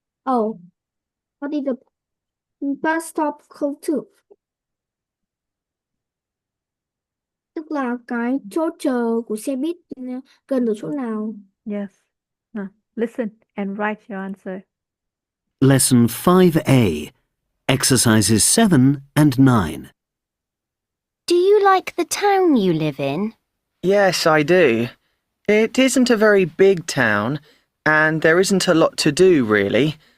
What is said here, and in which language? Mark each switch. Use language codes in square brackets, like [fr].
[en] oh what is the bus stop close to? [vi] Tức là cái chỗ chờ của xe buýt gần ở chỗ nào? [en] Yes. Now, listen and write your answer. Lesson 5A. Exercises 7 and 9. Do you like the town you live in? Yes, I do. It isn't a very big town, and there isn't a lot to do, really.